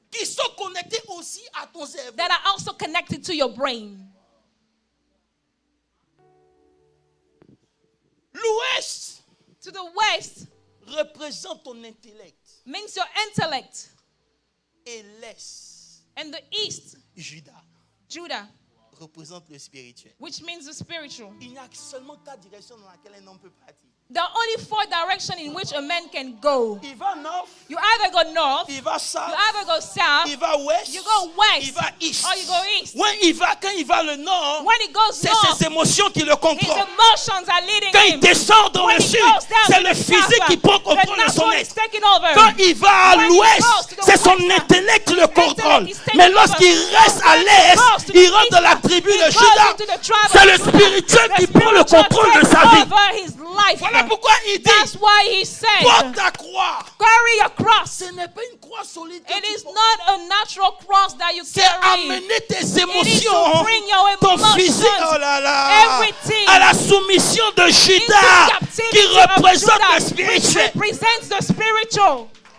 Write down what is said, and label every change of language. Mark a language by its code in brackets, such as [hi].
[fr] qui sont connectés aussi à ton cerveau. [en] that are also connected to your brain. [fr] L'ouest [en] To the west [fr] représente ton intellect [en] means your intellect, [fr] et l'est, [en] and the east, [fr] Judas, [en] Judah, [fr] représente le spirituel. [en] which means the spiritual. [fr] Il n'y a que seulement 4 directions dans lesquelles un homme peut partir. [en] There are only 4 directions in which a man can go. [fr] Il va nord, [en] You either go north, [fr] il va [en] you south, either go south, [fr] il va ouest, [en] you go west, [fr] il va east. [en] or you go east. [fr] Quand il va le nord, [en] When he goes [fr] c'est [en] north, [fr] ses émotions qui le [en] his [fr] contrôlent. [en] emotions are leading [fr] Quand il [en] him. [fr] descend dans [en] When [fr] le [en] he [fr] sud, [en] goes down [fr] c'est [en] to [fr] le [en] the [fr] physique [en] south, [fr] qui prend [en] the [fr] contrôle de son [en] natural is [fr] être. [en] taking over. [fr] Quand il va à [en] When he [fr] l'ouest, [en] goes to the [fr] c'est son [en] west, [fr] intellect qui le contrôle. [en] is taking [fr] Mais lorsqu'il [en] over. [fr] reste à [en] When he [fr] l'est, [en] goes to the [fr] il rentre dans la [en] east, [fr] tribu [en] he [fr] de [en] goes [fr] Judas. [en] into the tribe [fr] C'est [en] of [fr] le [en] Judah. [fr] spirituel [en] The [fr] qui prend le [en] spiritual [fr] contrôle de [en] takes [fr] sa vie. [en] over his life. [fr] Voilà pourquoi il [en] That's [fr] dit, [en] why he said, [fr] porte ta croix. [en] carry your cross. [fr] Ce n'est pas une croix solide. [en] It is not a natural cross that you [fr] C'est [en] carry. [fr] amener tes [en] It is to [fr] émotions, [en] bring your [fr] ton [en] emotions, [fr] physique, oh là là, [en] everything, [fr] à la soumission de [en] into [fr] Judas, [en] captivity [fr] qui [en] of [fr] représente [en] Judah, [fr] le spirituel. [en] which represents the spiritual.